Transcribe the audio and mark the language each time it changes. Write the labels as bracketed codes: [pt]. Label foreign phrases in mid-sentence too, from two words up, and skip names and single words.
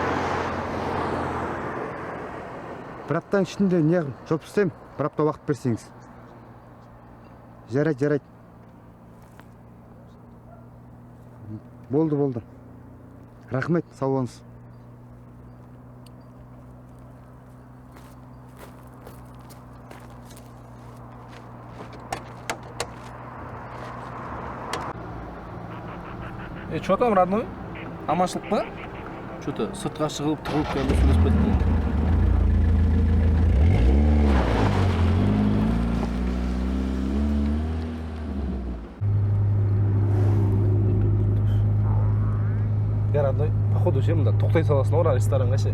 [kk] Бір аптаның ішінде не жоп істеймін, бір апта уақыт берсеңіз. Жарайды. Болды. Рахмет, сау болыңыз. [ru] Что там, родной? [kk] Аманшылық па? Что-то сыртқа шығып, тығылып келді, сөйлесіп кеттің. [ru] Я, родной, походу [kk] ше мында тоқтай саласың ора ресторанға ше.